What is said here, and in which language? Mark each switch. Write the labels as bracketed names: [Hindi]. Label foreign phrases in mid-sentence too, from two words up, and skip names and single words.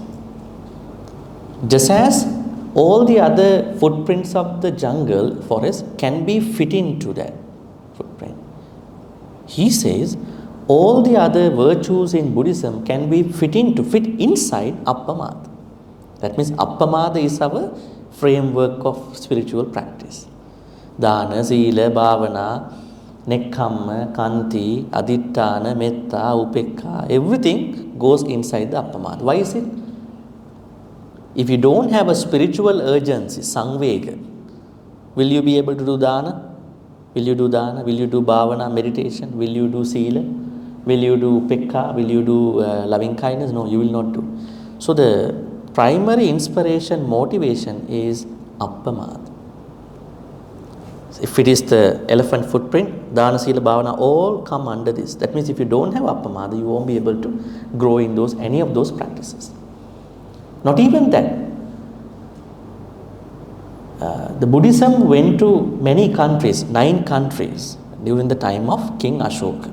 [English] Just as all the other footprints of the jungle, forest can be fit into that footprint. He says all the other virtues in Buddhism can be fit inside appamada. That means appamada is our framework of spiritual practice. [Pali] Dana, sila, bhavana, nekkamma, kanti, adittana, metta, upekka, [English] everything goes inside the appamada. Why is it? If you don't have a spiritual urgency, samvega, will you be able to do dana? Will you do dana? Will you do bhavana, meditation? Will you do sila? Will you do upekka? Will you do loving kindness? No, you will not do. So the primary inspiration, motivation is appamada. If it is the elephant footprint, [Pali] dana, sila, bhavana, [English] all come under this. That means if you don't have appamada, you won't be able to grow in any of those practices. Not even that. The Buddhism went to many countries, 9 countries, during the time of King Ashoka.